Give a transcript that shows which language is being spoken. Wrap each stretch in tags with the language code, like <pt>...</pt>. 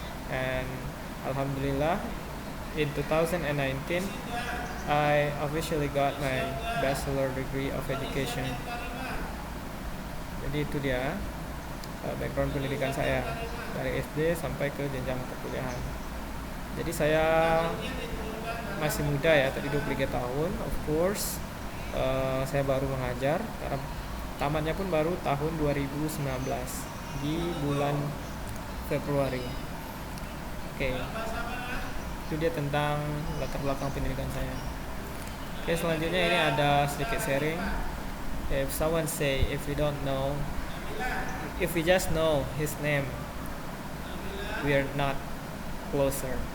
<en>And Alhamdulillah, in 2019 I officially got my bachelor degree of education.</en> <id>Jadi itu dia background pendidikan saya dari SD sampai ke jenjang perkuliahan. Jadi saya masih muda ya, tadi 23 tahun,</id> <en>of course.</en> <id>Saya baru mengajar, karena tamatnya pun baru tahun 2019 di bulan Februari. Oke, itu dia tentang latar belakang pendidikan saya. Oke, selanjutnya ini ada sedikit sharing.</id> <en>If someone say if we just know his name, we are not closer.</en>